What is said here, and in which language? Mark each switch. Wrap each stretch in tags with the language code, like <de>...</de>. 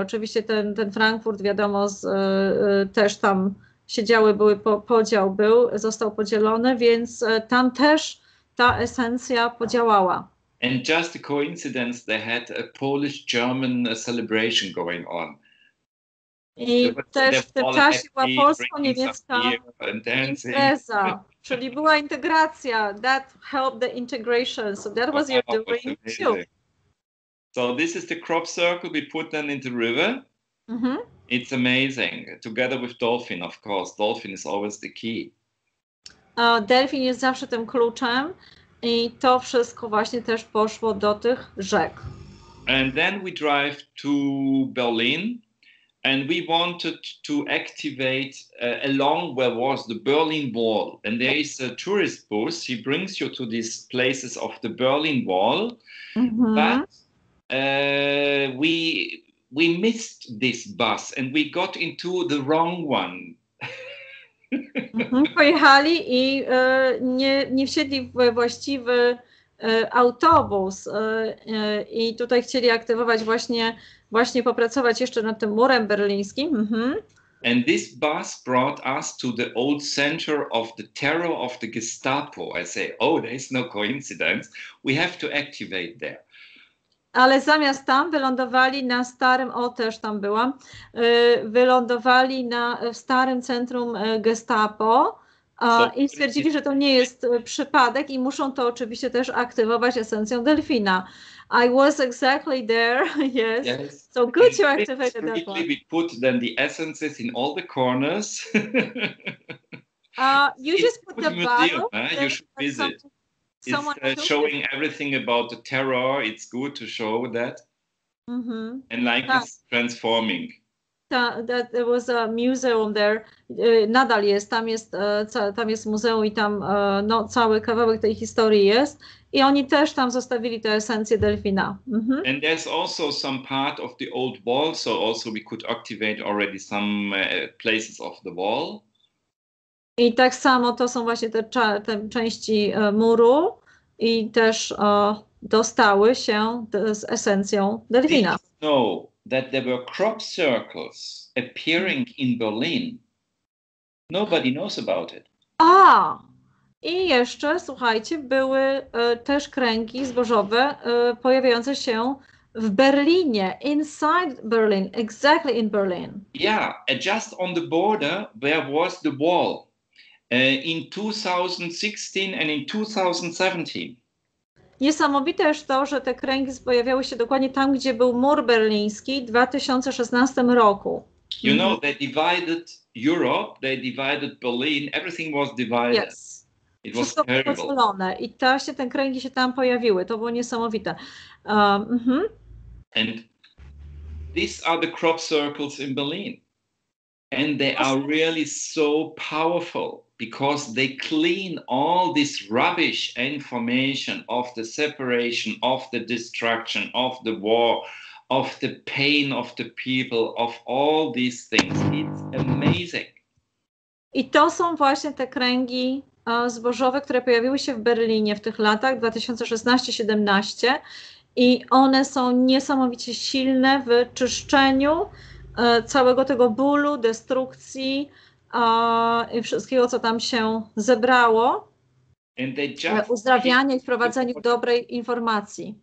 <pl>Oczywiście ten Frankfurt, wiadomo, też tam się działy, podział został podzielony, więc tam też ta esencja podziałała.</pl> <en>And just a coincidence, they had a Polish-German celebration going on.</en> <pl>I też w tym czasie była polsko-niemiecka impreza, czyli była integracja.</pl> <en>That helped the integration. So that was your doing too. So this is the crop circle we put them into the river. It's amazing. Together with Dolphin, of course. Dolphin is always the key.</en> <pl>Delfin jest zawsze tym kluczem i to wszystko właśnie też poszło do tych rzek.</pl> <en>And then we drive to Berlin. And we wanted to activate along where was the Berlin Wall. And there is a tourist bus. He brings you to these places of the Berlin Wall. But we missed this bus and we got into the wrong one.</en> <pl>Pojechali i nie wsiedli w właściwy autobus i tutaj chcieli aktywować właśnie popracować jeszcze nad tym murem berlińskim.</pl> <en>And this bus brought us to the old center of the terror of the Gestapo. I say, oh, there's no coincidence. We have to activate there.</en> <pl>Ale zamiast tam wylądowali na starym, też tam byłam, wylądowali w starym centrum Gestapo i stwierdzili, że to nie jest przypadek i muszą to oczywiście też aktywować esencją delfina.</pl> <en>I was exactly there, yes. So good you activated that one. We put then the essences in all the corners. You just put the bottle. You should visit. It's showing everything about the terror. It's good to show that. And like it's transforming. There was a museum there.</en> <pl>Nadal jest. Tam jest muzeum i tam cały kawałek tej historii jest. I oni też tam zostawili tę esencję delfina.</pl> <en>And there's also some part of the old wall. So also we could activate already some places of the wall.</en> <pl>I tak samo to są właśnie te części muru i też dostały się z esencją delfina.</pl> <en>Did you know that there were crop circles appearing in Berlin? Nobody knows about it.</en> <pl>I jeszcze, słuchajcie, były też kręgi zbożowe pojawiające się w Berlinie,</pl> <en>inside Berlin, exactly in Berlin. Yeah, just on the border where was the wall. In 2016 and in 2017.</en> <pl>Niesamowite jest to, że te kręgi pojawiały się dokładnie tam, gdzie był mur berliński w 2016 roku.</pl> <en>You know, they divided Europe, they divided Berlin, everything was divided. Yes. It was terrible.</en> <pl>Podzielone. I właśnie te kręgi się tam pojawiły. To było niesamowite.</pl> <en>And these are the crop circles in Berlin. And they are really so powerful because they clean all this rubbish information of the separation, of the destruction, of the war, of the pain of the people, of all these things. It's amazing.</en> <pl>I to są właśnie te kręgi zbożowe, które pojawiły się w Berlinie w tych latach 2016-17 i one są niesamowicie silne w czyszczeniu całego tego bólu, destrukcji i wszystkiego, co tam się zebrało, uzdrawianie i wprowadzeniu dobrej informacji.</pl>